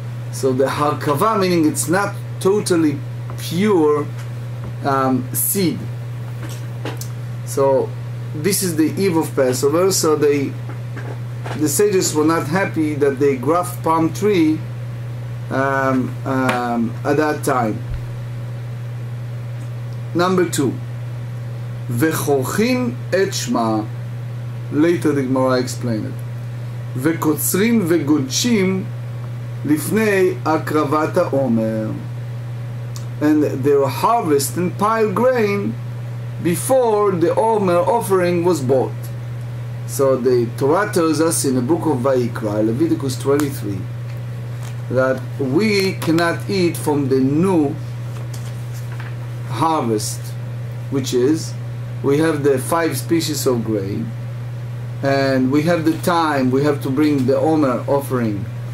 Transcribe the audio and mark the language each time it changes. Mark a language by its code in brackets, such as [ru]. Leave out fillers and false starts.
[en] So the harkava, meaning it's not totally pure seed. So this is the eve of Passover. So the sages were not happy that they graft palm tree at that time. Number two, [he] וחורכים את שמה. [en] Later the Gemarrah explained it. [he] וקוצרים וגודשים לפני הקרבת העומר. [en] And they will harvest and pile grain before the Omer offering was bought. So the Torah tells us in the book of Vaikra, Leviticus 23, that we cannot eat from the new harvest, which is, we have the 5 species of grain, and we have the time, we have to bring the Omer offering.